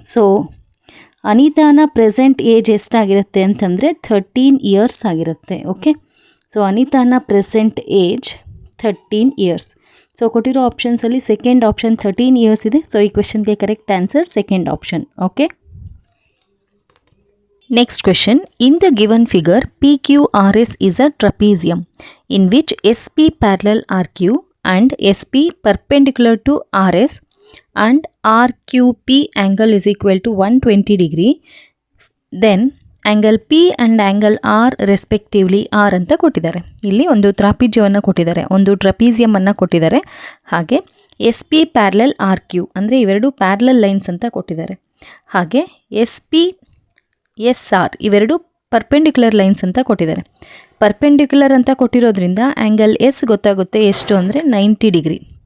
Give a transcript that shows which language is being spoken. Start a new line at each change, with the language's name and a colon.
Kannada: So ಅನಿತಾನ present age ಎಷ್ಟಾಗಿರುತ್ತೆ ಅಂತಂದರೆ 13 years ಆಗಿರುತ್ತೆ. Okay, so ಅನಿತಾನ present age 13 years. So ಕೊಟ್ಟಿರೋ ಆಪ್ಷನ್ಸಲ್ಲಿ second option 13 years ಇದೆ. So ಈ ಕ್ವೆಶನ್ಗೆ correct answer second option.
English: Okay, next question. In the given figure, PQRS is a trapezium in which SP parallel RQ and SP perpendicular to RS and RQP angle is equal to 120 degree. Then angle P and angle R respectively R
Kannada: ಅಂತ ಕೊಟ್ಟಿದ್ದಾರೆ. ಇಲ್ಲಿ ಒಂದು ಟ್ರಾಪಿಜಿಯವನ್ನು ಕೊಟ್ಟಿದ್ದಾರೆ, ಒಂದು ಟ್ರಪೀಸಿಯಮ್ ಅನ್ನು ಕೊಟ್ಟಿದ್ದಾರೆ. ಹಾಗೆ SP parallel RQ ಅಂದರೆ ಇವೆರಡು ಪ್ಯಾರಲಲ್ ಲೈನ್ಸ್ ಅಂತ ಕೊಟ್ಟಿದ್ದಾರೆ. ಹಾಗೆ SP SR ಇವೆರಡು ಪರ್ಪೆಂಡಿಕ್ಯುಲರ್ ಲೈನ್ಸ್ ಅಂತ ಕೊಟ್ಟಿದ್ದಾರೆ. ಪರ್ಪೆಂಡಿಕ್ಯುಲರ್ ಅಂತ ಕೊಟ್ಟಿರೋದ್ರಿಂದ ಆ್ಯಂಗಲ್ ಎಸ್ ಗೊತ್ತಾಗುತ್ತೆ ಎಷ್ಟು ಅಂದರೆ 90 ಡಿಗ್ರಿ.